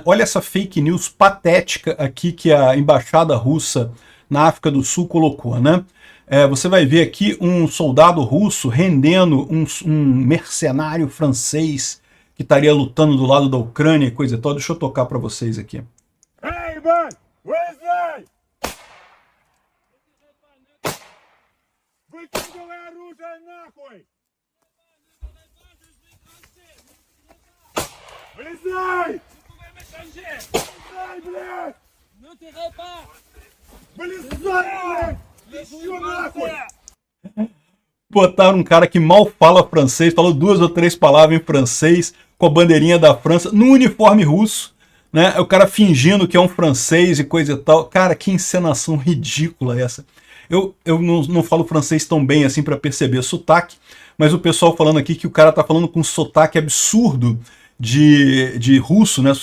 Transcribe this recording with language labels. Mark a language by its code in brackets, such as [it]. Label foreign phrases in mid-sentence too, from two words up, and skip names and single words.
[pt] Olha essa [en] fake news [pt] patética aqui que a embaixada russa na África do Sul colocou, né? Você vai ver aqui um soldado russo rendendo um mercenário francês que estaria lutando do lado da Ucrânia e coisa e tal. Deixa eu tocar para vocês aqui. [en] Hey man, where's they? [ru] Выкидывай оружие нахуй! Вылезай! Вылезай, блядь! Вылезай, блядь! Еще нахуй! [pt] Botaram um cara que mal fala francês, falou 2 ou 3 palavras em francês, com a bandeirinha da França, no uniforme russo, né? O cara fingindo que é um francês e coisa e tal. Cara, que encenação ridícula essa. Eu não falo francês tão bem assim para perceber sotaque, mas o pessoal falando aqui que o cara tá falando com um sotaque absurdo de russo, né?